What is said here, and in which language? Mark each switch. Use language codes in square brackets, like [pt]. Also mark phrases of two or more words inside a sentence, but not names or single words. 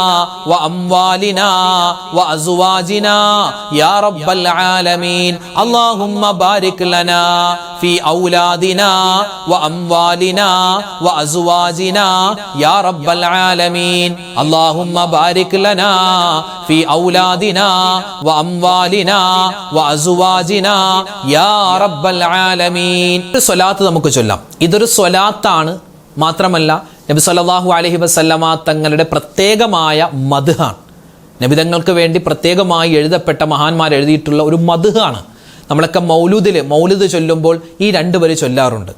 [ar] وأموالنا وأزواجنا يا رب العالمين اللهم بارك لنا في أولادنا وأموالنا وأزواجنا يا رب العالمين اللهم بارك لنا في أولادنا وأموالنا وأزواجنا يا رب العالمين [ml] സ്വലാത്ത് നമുക്ക് ചൊല്ലാം. ഇതൊരു സ്വലാത്താണ്, മാത്രമല്ല നബി [ar] صلى الله عليه وسلم [ml] തങ്ങളുടെ പ്രത്യേകമായ മദ്ഹാണ്. നബിതങ്ങൾക്ക് വേണ്ടി പ്രത്യേകമായി എഴുതപ്പെട്ട മഹാന്മാർ എഴുതിയിട്ടുള്ള ഒരു മദ്ഹാണ്. നമ്മളൊക്കെ മൗലിദ് ചൊല്ലുമ്പോൾ ഈ രണ്ട് വരി ചൊല്ലാറുണ്ട്.